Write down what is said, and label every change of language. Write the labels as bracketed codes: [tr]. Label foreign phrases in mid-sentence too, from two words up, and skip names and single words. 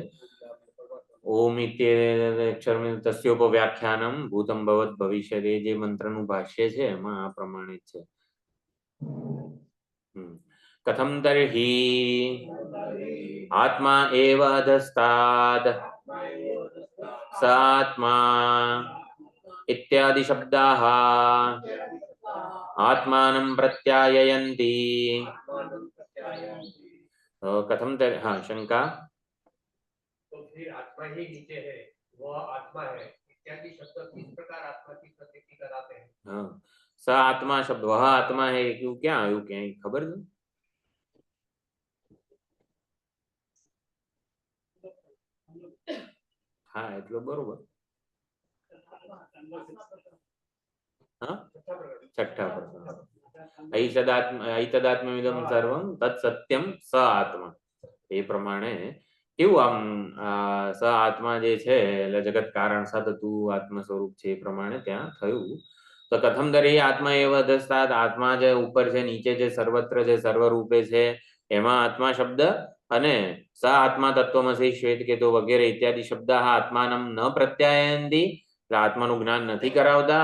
[sa] ओम इत्यक्षरम तस्योपव्याख्यानम भूतम भवत भविष्यते, [gu] જે મંત્રનું ભાષ્ય છે એમાં આ પ્રમાણે જ છે. [sa] कथम तर्हि आत्मा एव अधस्ताद स आत्मा इत्यादि शब्दाः आत्मानं प्रत्याययन्ति. कथम तर्हि हाँ शंका, [hi] तो फिर आत्मा ही नीचे है, वह आत्मा है इत्यादि शब्द किस प्रकार आत्मा की प्रतीति कराते हैं? हाँ स आत्मा शब्द वह आत्मा है, क्यों क्या आयु क्या खबर है? [gu] हाँ એટલો બરોબર. [hi] हाँ छठा प्रकरण [sa] ऐतदात्मविदं सर्वं तत्सत्यम स आत्मा. [gu] એ પ્રમાણે કેવું આમ [sa] स आत्मा [gu] જે છે એટલે જગત કારણ સતતું આત્મ સ્વરૂપ છે, એ પ્રમાણે ત્યાં થયું. તો [sa] कथम तर्हि आत्मा एव अधस्ताद, [gu] આત્મા જે ઉપર છે, નીચે છે, સર્વત્ર છે, સર્વરૂપે છે, એમાં આત્મા શબ્દ અને [sa] स आत्मा तत्वमसी श्वेतकेतो [gu] વગેરે [sa] इत्यादि शब्द आत्मानम न प्रत्यायंति, [gu] આત્માનું જ્ઞાન નથી કરાવતા.